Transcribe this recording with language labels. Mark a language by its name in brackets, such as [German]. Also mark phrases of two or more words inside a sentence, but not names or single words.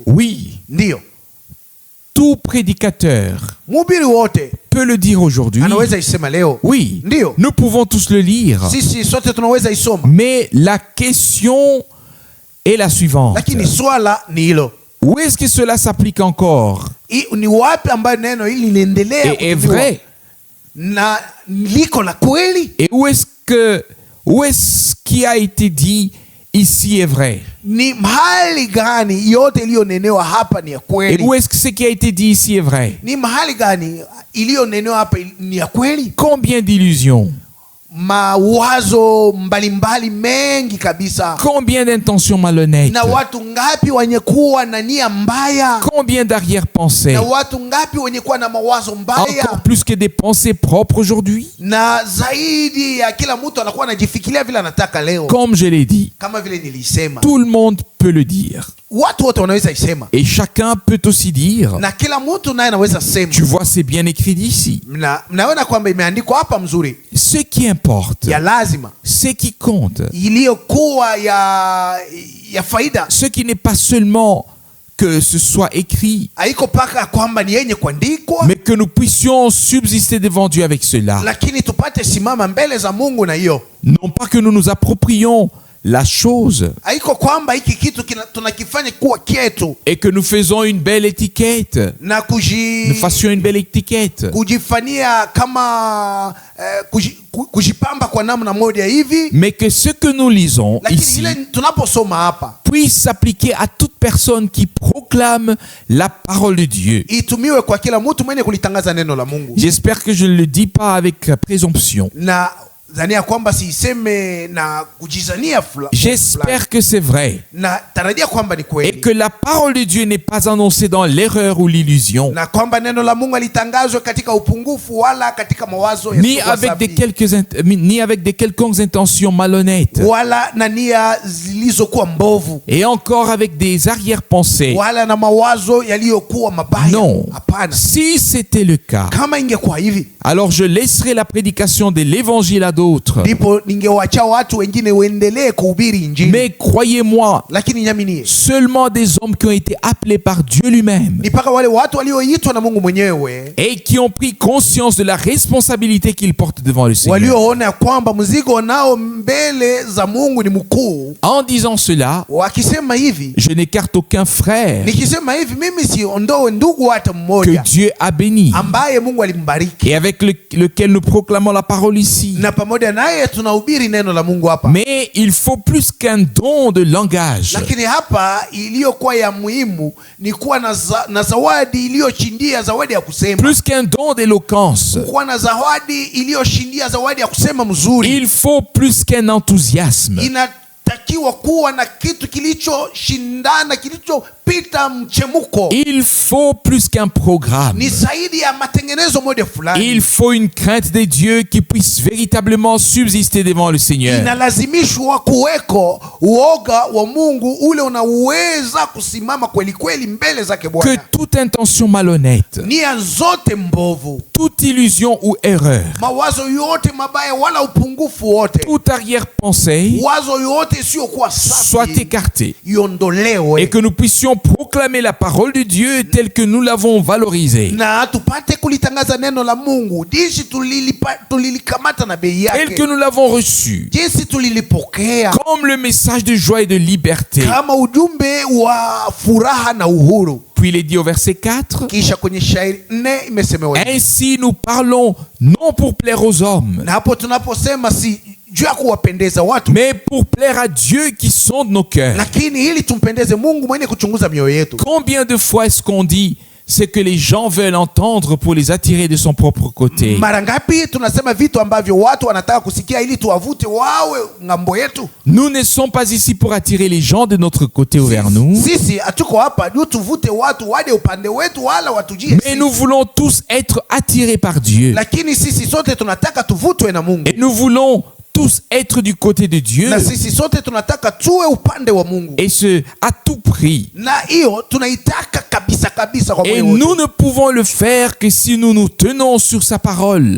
[French] Oui, [Swahili] Ndio [French] tout prédicateur [Swahili] mhubiri wote [French] peut le dire aujourd'hui. [Swahili] anaweza isema leo. [French] Oui, [Swahili] Ndio [French] nous pouvons tous le lire. [Swahili] sisi sote tunaweza isoma, [French] Mais la question est la suivante. [Swahili] lakini swala ni hilo, [French] Où est-ce que cela s'applique encore [Swahili] ni wapi ambayo neno hili linaendelea [French] et est [Swahili] kutumiwa [French] vrai? [Swahili] na liko la kweli? [French] Et où est-ce qui a été dit ici est vrai? [Swahili] Ni mahali gani yote iliyonenewa hapa ni ya [French] Et [Swahili] kweli? [French] où est-ce que ce qui a été dit ici est vrai? [Swahili] Ni mahali gani iliyonenewa hapa ni ya kweli? [French] Combien d'illusions? [Swahili] Mawazo mbalimbali mengi kabisa, [French] Combien d'intentions malhonnêtes? [Swahili] na watu ngapi wenye kuwa na nia mbaya, [French] Combien d'arrière-pensées? [Swahili] na watu ngapi wenye kuwa na mawazo mbaya, [French] Encore plus que des pensées propres aujourd'hui? [Swahili] na zaidi ya kila mtu anakuwa anajifikiria vile anataka leo. [French] Comme je l'ai dit, [Swahili] Kama vile nilisema, [French] tout le monde peut le dire. [Swahili] watu wote wanaweza isema, [French] Et chacun peut aussi dire. [Swahili] na kila mtu naye anaweza sema. [French] Tu vois, c'est bien écrit d'ici. [Swahili] Mnaona kwamba imeandikwa hapa mzuri, [French] Ce qui importe, [Swahili] ya lazima, [French] ce qui compte, [Swahili] iliyokuwa ya faida, [French] ce qui n'est pas seulement que ce soit écrit, [Swahili] haiko paka kwamba ni yenye kuandikwa, [French] mais que nous puissions subsister devant Dieu avec cela. [Swahili] lakini tupate simama mbele za Mungu na hiyo. [French] Non pas que nous nous approprions la chose [Swahili] Haiko kwamba hiki kitu tunakifanya kuwa kietu [French] et que nous faisons une belle étiquette, [Swahili] na [French] nous fassions une belle étiquette, [Swahili] kujifanyia kama kujipamba kwa namna moja hivi, [French] mais que ce que nous lisons [Swahili] lakini [French] ici [Swahili] ile tunaposoma hapa [French] puisse s'appliquer à toute personne qui proclame la parole de Dieu. [Swahili] itumiwe kwa kila mtu mwenye kulitangaza neno la Mungu. [French] J'espère que je ne le dis pas avec présomption. [Swahili] Na zania kwamba siiseme na kujizania fulani. [French] J'espère que c'est vrai [Swahili] Na tarajia kwamba ni [French] et [Swahili] kweli, [French] que la parole de Dieu n'est pas annoncée dans l'erreur ou l'illusion, [Swahili] na kwamba neno la Mungu litangazwe katika upungufu wala katika mawazo [French] ni avec des quelconques intentions malhonnêtes, [Swahili] wala na nia zilizokuwa mbovu, [French] et encore avec des arrière-pensées. [Swahili] wala na mawazo yaliyokuwa mabaya. [French] Non. [Swahili] Hapana. [French] Si c'était le cas, [Swahili] Kama ingekuwa hivi, [French] alors je laisserai la prédication de l'évangile à d'autres. [Swahili] ndipo ningewacha watu wengine waendelee kuhubiri Injili. [French] Mais croyez-moi, [Swahili] Lakini nyaminie, [French] seulement des hommes qui ont été appelés par Dieu lui-même [Swahili] ni paka wale watu walioitwa na Mungu mwenyewe, [French] et qui ont pris conscience de la responsabilité qu'ils portent devant le Seigneur. [Swahili] walioona kwamba mzigo nao mbele za Mungu ni mkuu. [French] En disant cela, [Swahili] Wakisema hivi, [French] je n'écarte aucun frère [Swahili] nikisema hivi, mimi siondoe ndugu hata [French] que [Swahili] mmoja [French] Dieu a béni [Swahili] ambaye Mungu alimbariki, [French] et avec lequel nous proclamons la parole ici. [Swahili] na pamoja naye tunahubiri neno la Mungu hapa. [French] Mais il faut plus qu'un don de langage. [Swahili] Lakini hapa iliyokuwa ya muhimu ni kuwa na zawadi iliyoshindia zawadi ya kusema, [French] Plus qu'un don d'éloquence. [Swahili] kuwa na zawadi iliyoshindia zawadi ya kusema mzuri. [French] Il faut plus qu'un enthousiasme. [Swahili] Inatakiwa kuwa na kitu kilichoshindana, kilichopita mchemuko. [French] Il faut plus qu'un programme. [Swahili] Ni zaidi ya matengenezo moja fulani. [French] Il faut une crainte de Dieu qui puisse véritablement subsister devant le Seigneur. [Swahili] Inalazimishwa kuweko uoga wa Mungu ule unaweza kusimama kweli kweli mbele zake [French] Que [Swahili] Bwana. [French] toute intention malhonnête, [Swahili] Nia zote mbovu, [French] toute illusion ou erreur, [Swahili] mawazo yote mabaya wala upungufu wote, [French] toute arrière-pensée [Swahili] wazo yote isiyokuwa [French] soit [Swahili] safi [French] écartée [Swahili] iondolewe, [French] et que nous puissions proclamer la parole de Dieu telle que nous l'avons valorisée, [Swahili] na tupate kulitangaza neno la Mungu jinsi tulilikamata na bei [French] tel que [Swahili] yake, [French] nous l'avons reçu, [Swahili] jinsi tulilipokea [French] comme le message de joie et de liberté. [Swahili] kama ujumbe wa furaha na uhuru. [French] Puis il est dit au verset 4, [Swahili] Kisha kwenye shairi 4 imesemewa hivi. [French] ainsi nous parlons non pour plaire aux hommes, [Swahili] Na hapo tunaposema si juu ya kuwapendeza watu, [French] mais pour plaire à Dieu qui sonde nos cœurs. [Swahili] lakini ili tumpendeze Mungu mwenye kuchunguza mioyo yetu. [French] Combien de fois est-ce qu'on dit ce que les gens veulent entendre pour les attirer de son propre côté? [Swahili] Mara ngapi tunasema vitu ambavyo watu wanataka kusikia ili tuwavute wawe ngambo yetu? [French] Nous ne sommes pas ici pour attirer les gens de notre côté ou vers nous, [Swahili] Sisi hatuko hapa juu tuvute watu waje upande wetu wala watujie [French] mais [Swahili] sisi. [French] nous voulons tous être attirés par Dieu. [Swahili] Lakini sisi sote tunataka tuvutwe na Mungu. [French] Et nous voulons tous être du côté de Dieu, [Swahili] Na sisi sote tunataka tuwe upande wa Mungu. [French] et ce, à tout prix. [Swahili] Na hiyo tunaitaka kabisa kabisa kwa [French] Et [Swahili] moyo [French] nous [Swahili] wote. [French] ne pouvons le faire que si nous nous tenons sur sa parole.